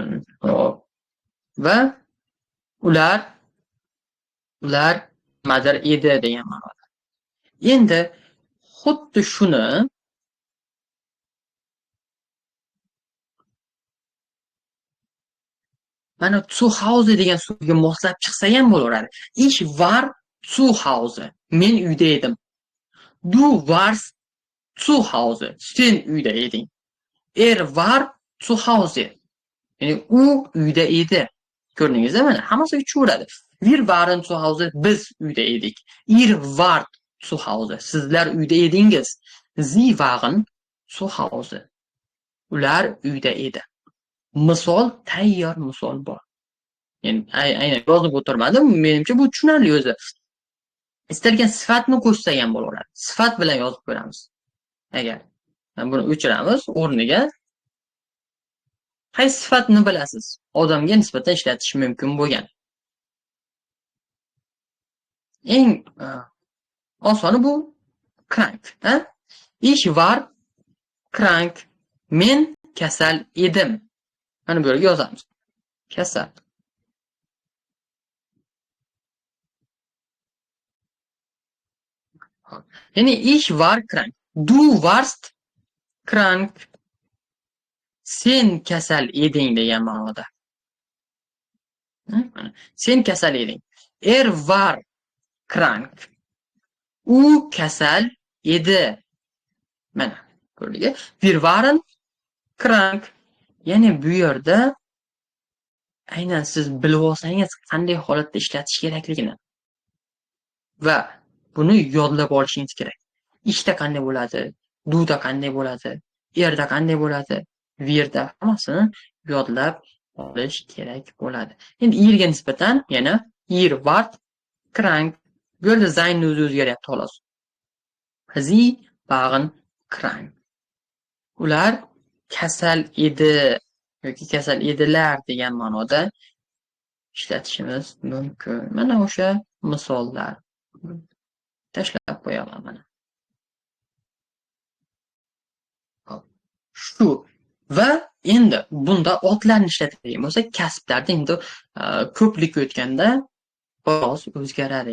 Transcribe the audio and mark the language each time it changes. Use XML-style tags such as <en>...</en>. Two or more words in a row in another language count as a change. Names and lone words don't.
<uz>Va ular nimadir edi degan ma'noda. Endi xuddi shuni mana zu Hause degan so'zga moslab chiqsa ham bo'laveradi.</uz> <de>Ich war zu Hause.</de> <uz>Men uyda edim.</uz> <de>Du warst zu Hause.</de> <uz>Sen uyda eding.</uz> <de>Er war zu Hause.</de> <uz>Ya'ni u uyda edi. Ko'rdingizmi? Mana hammasi uchaveradi.</uz> <de>Wir waren zu Hause.</de> <uz>Biz uyda edik.</uz> <de>Ihr wart zu Hause.</de> <uz>Sizlar uyda edingiz.</uz> <de>Sie waren Zu Hause.</de> <uz>Ular uyda edi. Misol, tayyor misol bor. Yani aynan yozib o'tirmadim. Menimcha bu tushunarli o'zi. Istalgan sifatni qo'shsak ham bo'laveradi. Sifat bilan yozib ko'ramiz. Agar buni o'chiramiz, o'rniga qaysi sifatni bilasiz? Odamga nisbatan ishlatish mumkin bo'lgan. Eng osoni bu krank.</uz> <de>Ich war krank.</de> <uz>Men kasal edim. Mana bu yerga yozamiz. Kasal. Ya'ni</uz> <de>ich war krank. Du warst krank.</de> <uz>Sen kasal eding degan ma'noda. Sen kasal eding.</uz> <de>Var krank.</de> <uz>U kasal edi. Mana ko'rdingmi?</uz> <de>Wir waren krank.</de> <uz>Ya'ni bu yerda aynan siz bilib olsangiz qanday holatda ishlatish kerakligini va buni yodlab olishingiz kerak. Ishda qanday bo'ladi, duda qanday bo'ladi, erda qanday bo'ladi, virda hammasini yodlab olish kerak bo'ladi. Endi irga nisbatan yana</uz> <de>ir wart krank.</de> <uz>Bu yerda zaynni o'zi o'zgaryapti xolos.</uz> <de>Sie waren krank.</de> <uz>Ular kasal edi yoki kasal edilar degan ma'noda ishlatishimiz mumkin. Mana o'sha misollar. Tashlab qo'yaman mana. Shu va endi bunda otlarni ishlatadigan bo'lsak, kasblarda endi ko'plik o'tganda biroz o'zgaradi.</uz>